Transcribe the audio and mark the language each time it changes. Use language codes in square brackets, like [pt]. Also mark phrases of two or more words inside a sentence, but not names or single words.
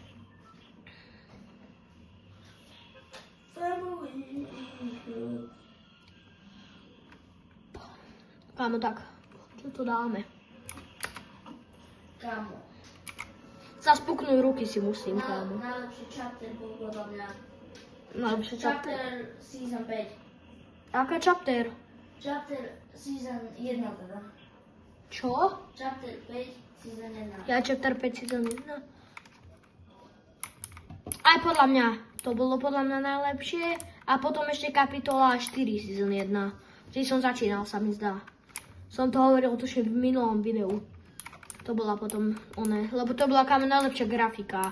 [sk] Kámo, tak, čo to dáme? Kámo. Zaspuknúť ruky si musím, kámo. Najlepší chapter bol podľa mňa. Najlepšie chapter. [en] Chapter Season 5. [sk] Aká chapter? [en] Chapter Season 1 [sk] teda. Čo? [en] Chapter 5 Season 1. [sk] Ja [en] chapter 5 season 1. [sk] Aj podľa mňa. To bolo podľa mňa najlepšie. A potom ešte kapitola 4 season 1. Vtedy som začínal, sa mi zdá. Som to hovoril tuším v minulom videu. To bola potom lebo to bola kámo najlepšia grafika.